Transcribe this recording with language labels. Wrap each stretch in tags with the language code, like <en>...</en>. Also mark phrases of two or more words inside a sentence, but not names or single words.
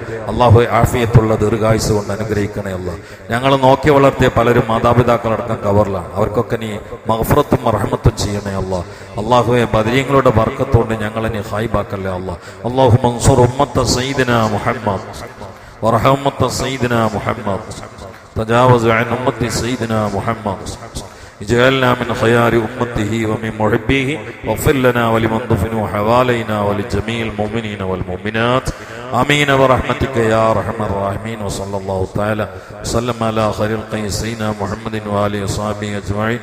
<ml>അള്ളാഹു ആഫിയത്തുള്ള ദീർഘായുസ് കൊണ്ട് അനുഗ്രഹിക്കണേ അല്ലാഹ്. ഞങ്ങൾ നോക്കി വളർത്തിയ പലരും മാതാപിതാക്കളടക്കം കവറിലാണ്. അവർക്കൊക്കെ നീ മഗ്ഫിറത്തും റഹ്മത്തും ചെയ്യണേ അല്ലാഹ്. അള്ളാഹുവെ, ബദരീങ്ങളുടെ ബർക്കത്തുകൊണ്ട് ഞങ്ങളെ നീ ഹായിബാക്കല്ലേ അല്ലാഹ്.</ml> <ar>اللهم انصر أمة سيدنا محمد وارحم أمة سيدنا محمد വറഹം ഉമ്മത്ത സയ്യിദിനാ മുഹമ്മദ് تجاوز عن أمة سيدنا محمد. اجعلنا من خيار أمته ومن محبيه. واغفر لنا ولمن دفنوا حوالينا ولجميع المؤمنين والمؤمنات. آمين برحمتك يا أرحم الراحمين. وصلى الله تعالى وسلم على خير الخلق سيدنا محمد وآله وصحبه أجمعين.</ar>